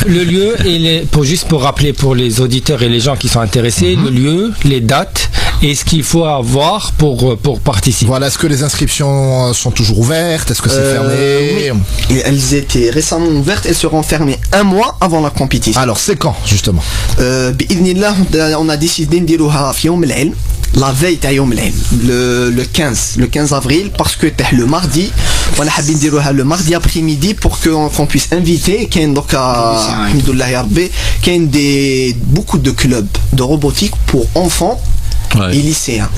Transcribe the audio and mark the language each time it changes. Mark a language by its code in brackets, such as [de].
[fr] Le lieu et juste pour rappeler pour les auditeurs et les gens qui sont intéressés, le lieu, les dates et ce qu'il faut avoir pour participer. Voilà, est-ce que les inscriptions sont toujours ouvertes? Est-ce que c'est fermé? Et elles étaient récemment ouvertes. Elles seront fermées un mois avant la compétition. Alors c'est quand justement? [ar] بإذن الله [fr] on a décidé [ar] نديروها في يوم العلم. [fr] La veille [ar] تاع يوم العلم [fr] le 15 avril parce que تاع le mardi [ar] وانا حابين نديروها [fr] le mardi après-midi pour qu'on puisse inviter [ar] كاين دوكا الحمد لله يا ربي كاين [fr] beaucoup de clubs de robotique pour enfants et lycéens.